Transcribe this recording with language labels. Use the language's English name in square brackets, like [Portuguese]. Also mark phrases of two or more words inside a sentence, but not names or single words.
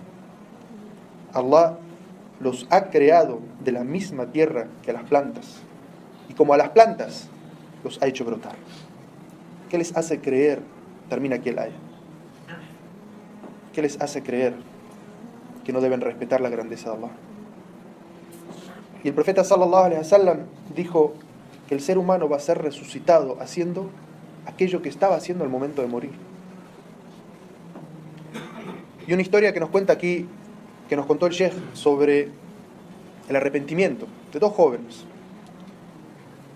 [Spanish] Allah los ha creado de la misma tierra que a las plantas, y como a las plantas los ha hecho brotar. ¿Qué les hace creer? Termina aquí el ayah. ¿Qué les hace creer que no deben respetar la grandeza de Allah? Y el profeta [Arabic] صلى الله عليه وسلم [Spanish] dijo que el ser humano va a ser resucitado haciendo aquello que estaba haciendo al momento de morir. Y una historia que nos cuenta aquí, que nos contó el Sheikh sobre el arrepentimiento de 2 jóvenes.